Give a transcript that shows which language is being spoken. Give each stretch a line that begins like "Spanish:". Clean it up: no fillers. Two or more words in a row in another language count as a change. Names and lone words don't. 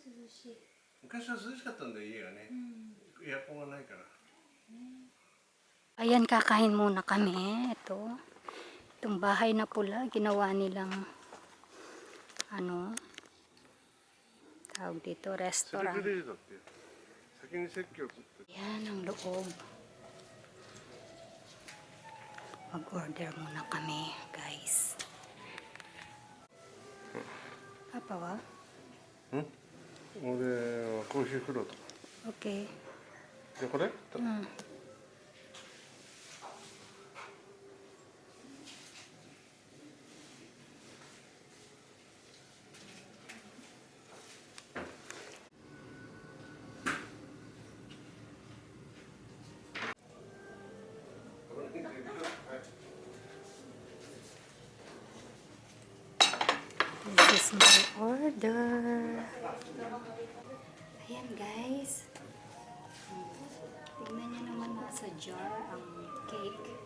Japanese: しい。昔は涼しかったんだよ家がね、エアコンがないから。
Filipino: Ayan, kakain muna kami. Ito. Itong bahay na pula, ginawa nilang ano, tawag dito,
Japanese: セル
Filipino: restaurant.
Japanese: フレジだって先に席を取って
Filipino: Yan ang loob. Mag-order muna kami, guys. Apa wa?
Japanese: 俺はコーヒーフロート Okay. でこれ、
English: This is my order.
Filipino: Ayan, guys. Tignan nyo naman, nasa jar ang cake.